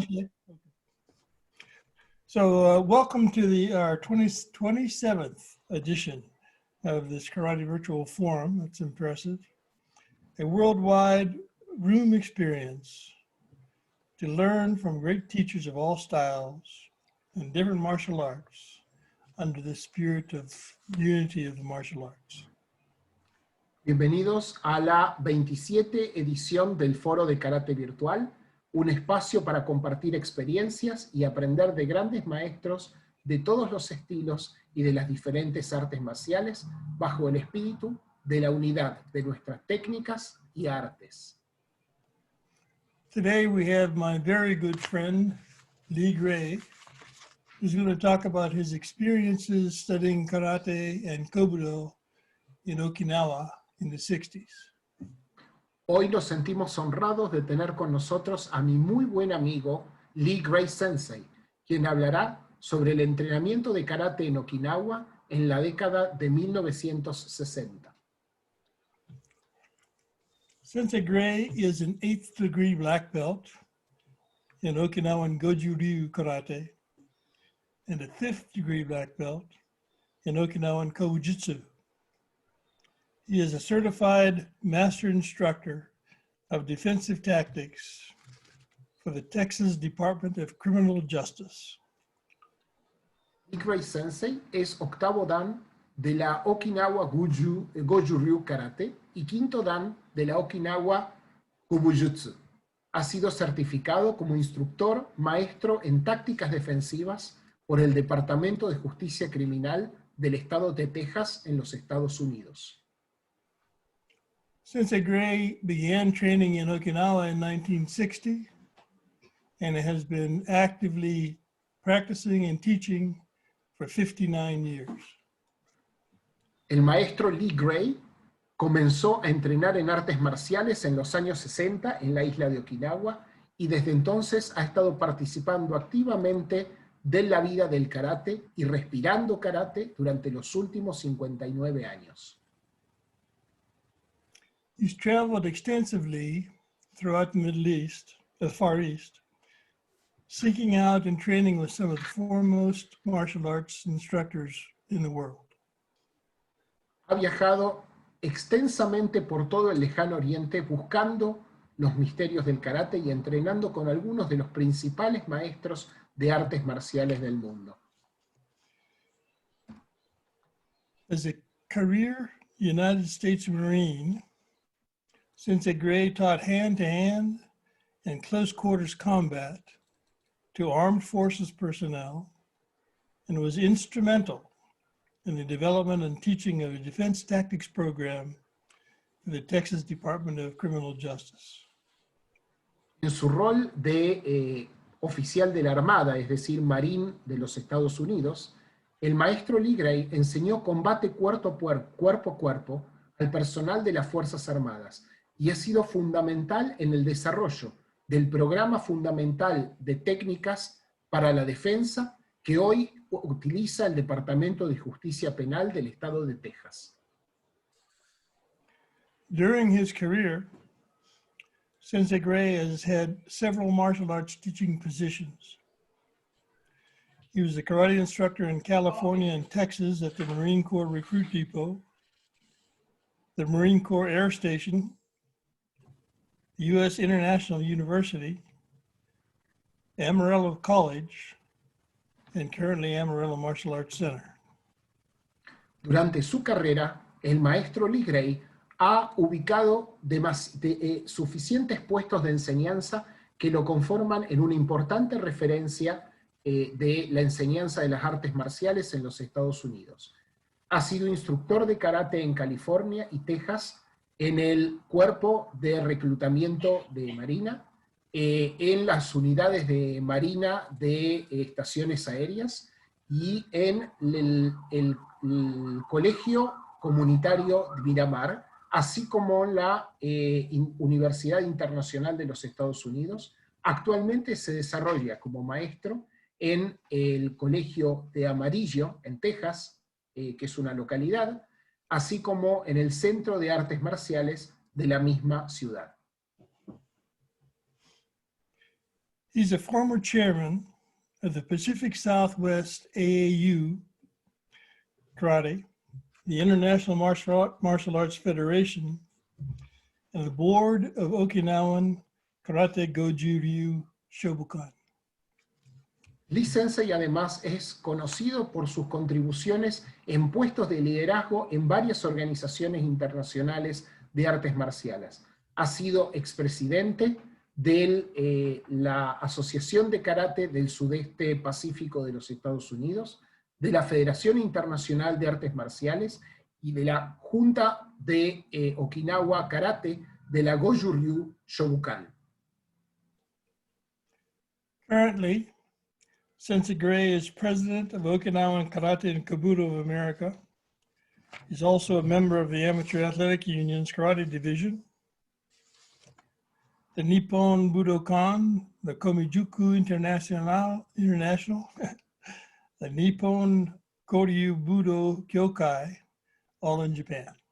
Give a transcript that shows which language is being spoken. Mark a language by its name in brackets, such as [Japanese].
[English] translate? Okay. So welcome to our 27th edition of this Karate Virtual Forum. That's impressive. A worldwide room experience to learn from great teachers of all styles and different martial arts under the spirit of unity of the martial arts. [Spanish] Bienvenidos a la 27 edición del Foro de Karate Virtual, un espacio para compartir experiencias y aprender de grandes maestros de todos los estilos y de las diferentes artes marciales bajo el espíritu de la unidad de nuestras técnicas y artes. [English] Today we have my very good friend, Lee Gray, who's going to talk about his experiences studying karate and kobudo in Okinawa in the 60s. [Spanish] Hoy nos sentimos honrados de tener con nosotros a mi muy buen amigo Lee Gray Sensei, quien hablará sobre el entrenamiento de karate en Okinawa en la década de 1960. [English] Sensei Gray is an 8th degree black belt in Okinawan Goju-Ryu karate and a 5th degree black belt in Okinawan Kobujutsu. He is a certified master instructor of defensive tactics for the Texas Department of Criminal Justice. [Spanish] Lee Gray Sensei es octavo dan de la Okinawa Goju-Ryu Karate y quinto dan de la Okinawa Kobujutsu. Ha sido certificado como instructor maestro en tácticas defensivas por el Departamento de Justicia Criminal del Estado de Texas en los Estados Unidos. [English] Sensei Gray began training in Okinawa in 1960 and has been actively practicing and teaching for 59 years. [Spanish] El maestro Lee Gray comenzó a entrenar en artes marciales en los años 60 en la isla de Okinawa y desde entonces ha estado participando activamente de la vida del karate y respirando karate durante los últimos 59 años. [English] He's traveled extensively throughout the Middle East, the Far East, seeking out and training with some of the foremost martial arts instructors in the world. [Spanish] Ha viajado extensamente por todo el lejano oriente buscando los misterios del karate y entrenando con algunos de los principales maestros de artes marciales del mundo. [English] As a career United States Marine, Sensei Gray taught hand-to-hand and close-quarters combat to armed forces personnel and was instrumental in the development and teaching of a defense tactics program for the Texas Department of Criminal Justice. [Spanish] En su rol de oficial de la Armada, es decir, marín de los Estados Unidos, el maestro Lee Gray enseñó combate cuerpo a cuerpo al personal de las Fuerzas Armadas y ha sido fundamental en el desarrollo del programa fundamental de técnicas para la defensa que hoy utiliza el Departamento de Justicia Penal del Estado de Texas. [English] During his career, Sensei Gray has had several martial arts teaching positions. He was a karate instructor in California and Texas at the Marine Corps Recruit Depot, the Marine Corps Air Station, the U.S. International University, Amarillo College, and currently Amarillo Martial Arts Center. [Spanish] Durante su carrera, el maestro Lee Gray ha ubicado suficientes puestos de enseñanza que lo conforman en una importante referencia de la enseñanza de las artes marciales en los Estados Unidos. Ha sido instructor de karate en California y Texas, en el cuerpo de reclutamiento de Marina, en las unidades de Marina de estaciones aéreas y en el Colegio Comunitario de Miramar, así como la Universidad Internacional de los Estados Unidos. Actualmente se desarrolla como maestro en el Colegio de Amarillo, en Texas, que es una localidad, así como en el Centro de Artes Marciales de la misma ciudad. [English] He's a former chairman of the Pacific Southwest AAU Karate, the International Martial Arts Federation, and the board of Okinawan Karate Goju-Ryu Shobukan. [Spanish] Lee Sensei además es conocido por sus contribuciones en puestos de liderazgo en varias organizaciones internacionales de artes marciales. Ha sido expresidente de la Asociación de Karate del Sudeste Pacífico de los Estados Unidos, de la Federación Internacional de Artes Marciales y de la Junta de Okinawa Karate de la Goju-Ryu Shobukan. [English] Currently, Sensei Gray is president of Okinawan Karate and Kabuto of America. He's also a member of the Amateur Athletic Union's Karate Division, the Nippon Budokan, the Komijuku International, the Nippon Koryu Budo Kyokai, all in Japan.